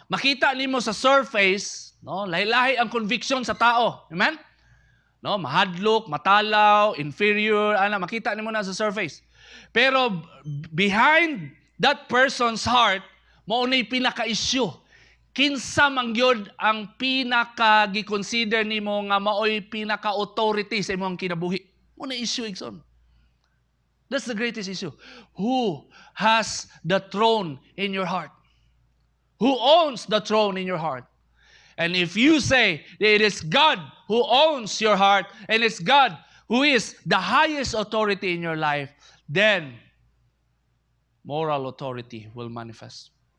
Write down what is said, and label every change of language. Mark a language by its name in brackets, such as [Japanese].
[Cebuano] Makita nimo sa surface, no, lahi-lahi ang conviction sa tao. Amen? No, mahadlok, matalaw, inferior, makita nimo na sa surface. Pero [English] behind that person's heart, [Cebuano] maunay pinaka-issue. Kinsa man gyud ang pinaka-gi-consider nimo nga maoy pinaka-authority sa imong kinabuhi. Muna issue igsoon. [English] That's the greatest issue. Who has the throne in your heart? Who owns the throne in your heart? And if you say that it is God who owns your heart, and it's God who is the highest authority in your life, then moral authority will manifest.